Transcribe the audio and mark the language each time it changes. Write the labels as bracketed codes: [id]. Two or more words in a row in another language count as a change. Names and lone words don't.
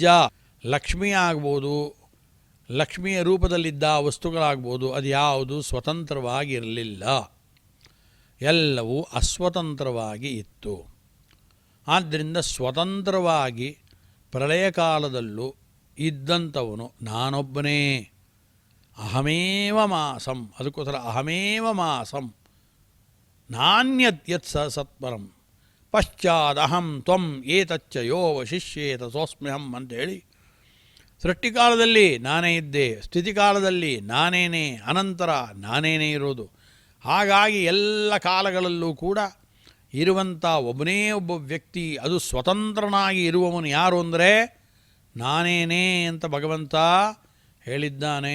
[kn] ಲಕ್ಷ್ಮೀ ಆಗ್ಬೋದು, ಲಕ್ಷ್ಮಿಯ ರೂಪದಲ್ಲಿದ್ದ ವಸ್ತುಗಳಾಗ್ಬೋದು, ಅದು ಯಾವುದು ಸ್ವತಂತ್ರವಾಗಿರಲಿಲ್ಲ, ಎಲ್ಲವೂ ಅಸ್ವತಂತ್ರವಾಗಿ ಇತ್ತು. ಆದ್ದರಿಂದ ಸ್ವತಂತ್ರವಾಗಿ ಪ್ರಳಯ ಕಾಲದಲ್ಲೂ ಇದ್ದಂಥವನು ನಾನೊಬ್ಬನೇ. [sa] ಅಹಮೇವ ಮಾಸಂ, ಅದಕ್ಕೋಸ್ಕರ ಅಹಮೇವ ಮಾಸಂ ನಾನ್ಯತ್ ಯತ್ ಸತ್ಪರಂ ಪಶ್ಚಾದಹಂ ತ್ವಂ ಏತಚ್ಚ ಯೋ ವಶಿಷ್ಯೇತ ಸೋಸ್ಮ್ಯಹಂ [kn] ಅಂತೇಳಿ ಸೃಷ್ಟಿಕಾಲದಲ್ಲಿ ನಾನೇ ಇದ್ದೆ, ಸ್ಥಿತಿಕಾಲದಲ್ಲಿ ನಾನೇನೇ, ಅನಂತರ ನಾನೇನೇ ಇರೋದು. ಹಾಗಾಗಿ ಎಲ್ಲ ಕಾಲಗಳಲ್ಲೂ ಕೂಡ ಇರುವಂಥ ಒಬ್ಬನೇ ಒಬ್ಬ ವ್ಯಕ್ತಿ, ಅದು ಸ್ವತಂತ್ರನಾಗಿ ಇರುವವನು ಯಾರು ಅಂದರೆ ನಾನೇನೇ ಅಂತ ಭಗವಂತ ಹೇಳಿದ್ದಾನೆ.